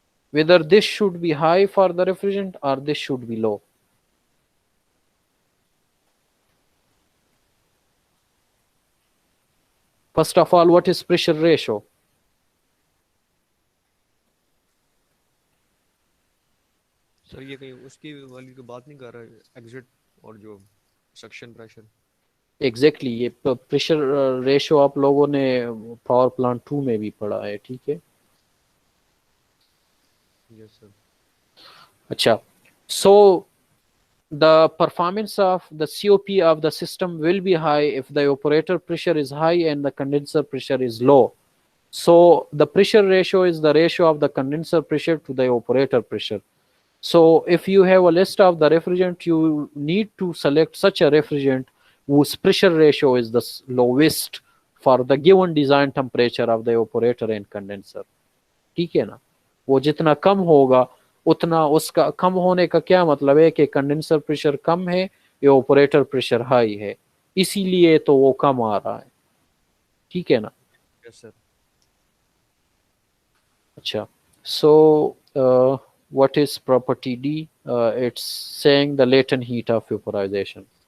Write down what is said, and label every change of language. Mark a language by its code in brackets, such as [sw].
[en] Whether this should be high for the refrigerant or this should be low. First of all, what is pressure ratio? [hi] Sir ये कहीं उसकी वाली की बात नहीं कर रहा है, एग्जिट और जो सक्शन प्रेशर। एग्जैक्टली ये प्रेशर रेशियो आप लोगों ने पावर प्लांट 2 में भी पढ़ा है, ठीक है? [en] Yes sir. अच्छा, so the performance of the COP of the system will be high if the evaporator pressure is high and the condenser pressure is low. So the pressure ratio is the ratio of the condenser pressure to the evaporator pressure. So if you have a list of the refrigerant, you need to select such a refrigerant whose pressure ratio is the lowest for the given design temperature of the evaporator and condenser. [hi] ठीक है ना? वो जितना कम होगा उतना, उसका कम होने का क्या मतलब है कि कंडेंसर प्रेशर कम है, एवापोरेटर प्रेशर हाई है, इसीलिए तो वो कम आ रहा है, ठीक है ना? [en] Yes sir. अच्छा, so what is property D? It's saying the latent heat of vaporization.